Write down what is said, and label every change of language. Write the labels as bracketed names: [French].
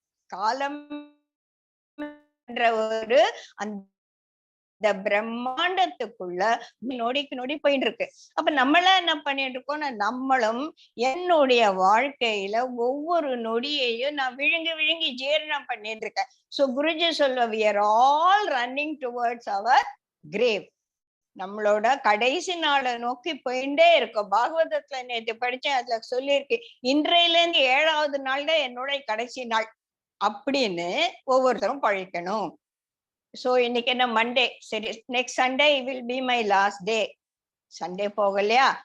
[Tamil] காலம் என்ற ஒரு அந்த பிரம்மாண்டத்துக்குள்ள நொடிக்கு நொடி போயிட்டு இருக்கு. அப்ப நம்மளாம் என்ன பண்ணிட்டு இருக்கோம்னா, நம்மளும் என்னுடைய வாழ்க்கையில ஒவ்வொரு நொடியையும் நான் விழுங்கி விழுங்கி ஜீரணம் பண்ணிட்டு இருக்கேன். சோ குருஜி சொல்ல, [English] we are all running towards our grave. [Tamil] நம்மளோட கடைசி நாளை நோக்கி போயிட்டே இருக்கோம். பாகவதத்துல நேற்று படிச்சேன், அதுல சொல்லியிருக்கு, இன்றையில இருந்து 7ஆவது நாள் தான் என்னோட கடைசி நாள் அப்படின்னு ஒவ்வொருத்தரும் பழிக்கணும். [English] so [Tamil] இன்னைக்கு என்ன [English] Monday, [Tamil] சரி [English] Next Sunday will be my last day. Sunday [Tamil] போகலையா,